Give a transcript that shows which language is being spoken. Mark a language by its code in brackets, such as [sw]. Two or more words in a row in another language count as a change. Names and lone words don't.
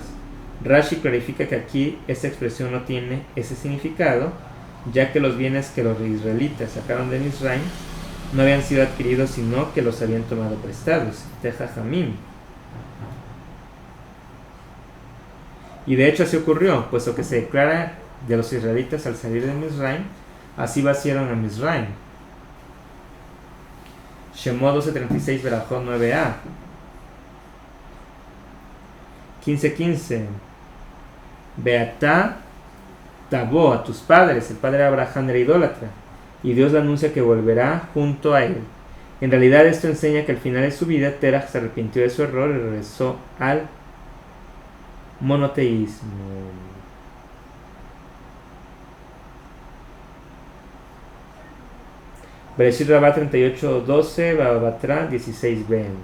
[es] Rashi clarifica que aquí esta expresión no tiene ese significado, ya que los bienes que los israelitas sacaron de Misraim no habían sido adquiridos, sino que los habían tomado prestados. Tejajamim. Y de hecho así ocurrió, puesto que se declara de los israelitas al salir de Misraim, así vaciaron a Misraim. Shemot 12:36, Berajot 9a. 15:15. [he] ואתה תבוא, [es] a tus padres. El padre de Abraham era idólatra, y Dios le anuncia que volverá junto a él. En realidad esto enseña que al final de su vida Terach se arrepintió de su error y regresó al monoteísmo. Bereshit Rabá 38:12, Babatra 16b.